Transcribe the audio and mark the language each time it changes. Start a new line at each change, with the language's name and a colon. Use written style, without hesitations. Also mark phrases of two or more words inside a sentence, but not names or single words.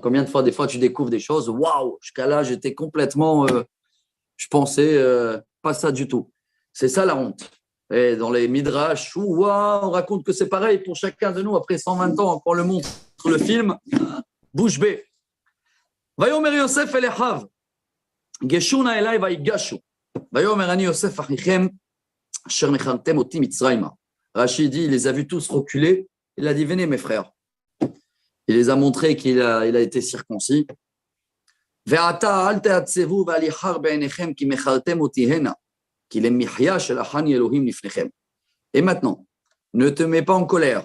French: Combien de fois, des fois, tu découvres des choses, waouh, jusqu'à là, j'étais complètement, je pensais pas ça du tout. C'est ça la honte. Et dans les midrash, waouh, on raconte que c'est pareil pour chacun de nous. Après 120 ans, quand on le montre sur le film, bouche bée.
Hebrew: ויאמר יוסף אל אחיו, גשו נא אלי ויגשו. ויאמר אני יוסף אחיכם, אשר מכרתם אתי מצרימה.
French: Rachid dit, il les a vus tous reculer. Il a dit, venez mes frères. Il les a montré qu'il a été circoncis. Et maintenant, ne te mets pas en colère.